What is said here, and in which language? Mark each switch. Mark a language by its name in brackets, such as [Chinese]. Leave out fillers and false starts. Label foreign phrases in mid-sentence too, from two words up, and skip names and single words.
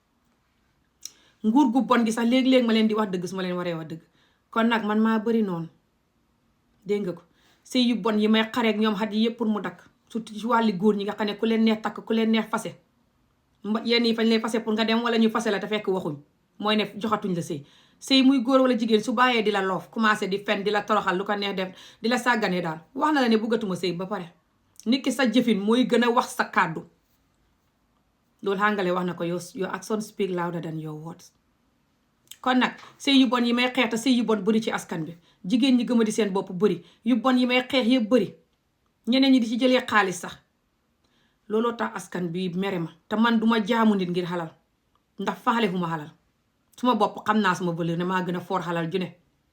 [Wolof] nguur gu bon gi sax léegi-léegi ma leen di wax dëgg su ma leen waree wax dëgg kon nag man maa bëri noonu dégg nga ko sëy yu bon yi may xareek ñoom xat yi yëpp pour mu dakk surtout ci wàlli góor ñi nga xam ne ku leen neex takk ku leen neex fase yenn yi fañ lay fase pour nga dem wala ñu fase la te fekk waxuñ mooy ne joxatuñ la sëy muy góor wala jigéen su bàyyee di la loof commencé di fen di la toroxal lu ko neex def di la sàgganee daal wax na la ne bëggatuma sëy ba pare nit ki sa jëfin mooy gën a wax sa kàddu loolu xàngale wax na ko [English] your actions speak louder than your words [Wolof] kon nag sëy yu bon yi may xeex te sëy yu bon bëri ci askan bi jigéen ñi gëma di seen bopp bëri yu bon yi may xeex yëpp bëri ñeneen ñi di ci jëlee xaalis sax looloo tax askan bi mere ma te man duma jaamu nit ngir xalal ndax faale fu ma xalal suma bopp xam naa suma valeur ne maa gën a foor xalal ju ne